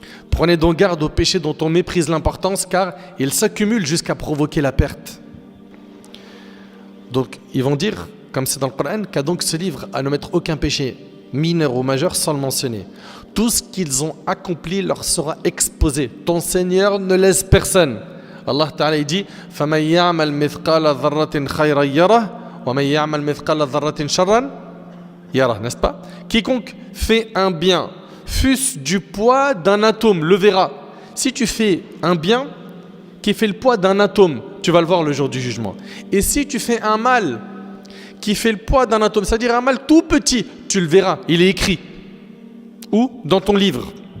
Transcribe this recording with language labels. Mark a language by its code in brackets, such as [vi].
[fr] Prenez donc garde au péché dont on méprise l'importance car il s'accumule jusqu'à provoquer la perte. Donc ils vont dire, comme c'est dans le Coran, qu'a donc ce livre à ne mettre aucun péché mineur ou majeur sans le mentionner. Tout ce qu'ils ont accompli leur sera exposé. Ton Seigneur ne laisse personne. Allah Ta'ala dit [ar] فَمَنْ يَعْمَلْ مِثْقَالَ ذَرَّةٍ خَيْرًا يَرَهُ وَمَنْ يَعْمَلْ مِثْقَالَ ذَرَّةٍ شَرًّا يَرَهُ, [fr] n'est-ce pas? Quiconque fait un bien, fût-ce du poids d'un atome, le verra. Si tu fais un bien qui fait le poids d'un atome, tu vas le voir le jour du jugement. Et si tu fais un mal qui fait le poids d'un atome, c'est-à-dire un mal tout petit, tu le verras, il est écrit. Où? Dans ton livre.